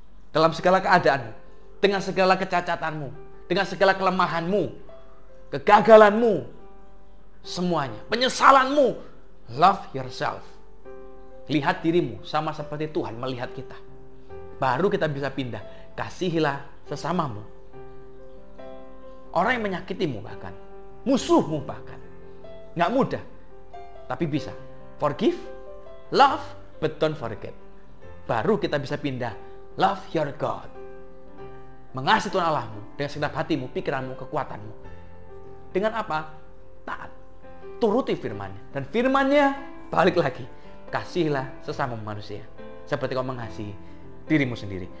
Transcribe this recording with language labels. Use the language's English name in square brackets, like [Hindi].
[Indonesian] Dalam segala keadaanmu, dengan segala kecacatanmu, dengan segala kelemahanmu, kegagalanmu, semuanya, penyesalanmu. [English] Love yourself. [Indonesian] Lihat dirimu sama seperti Tuhan melihat kita. Baru kita bisa pindah. Kasihilah sesamamu. Orang yang menyakitimu bahkan, musuhmu bahkan. Nggak mudah, tapi bisa. [English] Forgive, love, but don't forget. [Indonesian] Baru kita bisa pindah. [English] Love your God. [Indonesian] Mengasihi Tuhan Allahmu dengan segenap hatimu, pikiranmu, kekuatanmu. Dengan apa? Taat. Turuti firman-Nya. Dan firman-Nya balik lagi. Kasihilah sesama manusia seperti kau mengasihi dirimu sendiri.